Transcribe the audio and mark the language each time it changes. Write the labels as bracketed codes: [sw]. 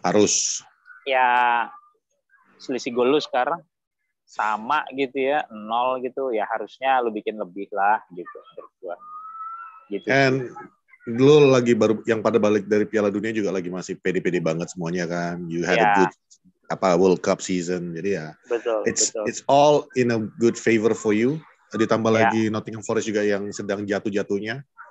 [id] harus ya selisih gol lu sekarang sama gitu ya, 0 gitu ya, harusnya lu bikin lebih lah gitu menurut gua. Gitu. And lu lagi baru yang pada balik dari Piala Dunia juga lagi masih pede-pede banget semuanya kan. [en] You had a good World Cup season. [id] Jadi ya betul. [en] It's all in a good favor for you. [id] Ditambah lagi Nottingham Forest juga yang sedang jatuh-jatuhnya.